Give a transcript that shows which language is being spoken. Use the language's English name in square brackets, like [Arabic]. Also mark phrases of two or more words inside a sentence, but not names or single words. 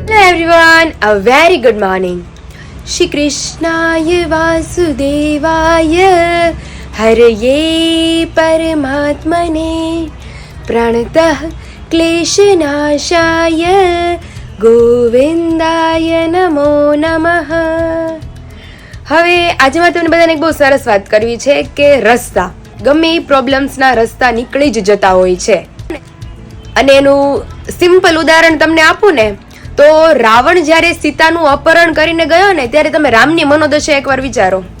[English] everyone, a very good morning. [Sanskrit] श्रीकृष्णाय वासुदेवाय हरये परमात्मने प्रणतः क्लेशनाशाय गोविन्दाय नमो नमः. [Gujarati] હવે આજે મારે તમને બધાને એક બહુ સરસ વાત કરવી છે કે રસ્તા ગમે એ પ્રોબ્લેમ્સના રસ્તા નીકળી જ જતા હોય છે. અને એનું સિમ્પલ ઉદાહરણ તમને આપું ને તો રાવણ જ્યારે સીતાનું અપહરણ કરીને ગયો ને ત્યારે તમે રામની મનોદશા એકવાર વિચારો.